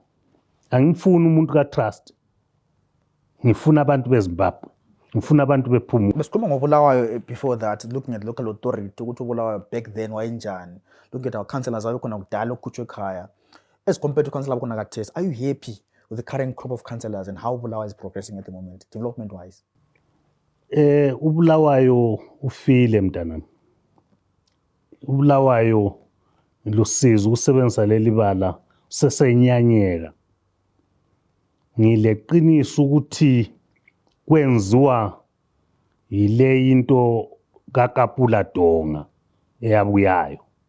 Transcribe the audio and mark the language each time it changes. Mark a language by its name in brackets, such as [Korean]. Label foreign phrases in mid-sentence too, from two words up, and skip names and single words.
[North Ndebele] Angifuni umuntu ka-trust, ngifuna abantu beZimbabwe, ngifuna abantu bePhumula. Besikhuluma ngobulawayo [English] before that, looking at local authority [North Ndebele] ukuthi ubulawayo [English] back then wayenjani, looking at our councillors [North Ndebele] abakhona kudala okukhutshwe ekhaya [English] as compared to councillor [North Ndebele] abakhona khathesi. [English] Are you happy with the current crop of councillors and how Bulawayo is progressing at the moment, development wise? [North Ndebele] Ubulawayo ufile mntanami. Ubulawayo lusizo usebenzisa leli bala sesenyanyeka. Ngileqiniso ukuthi kwenziwa ile into kaKapula Donga eyabuyayo.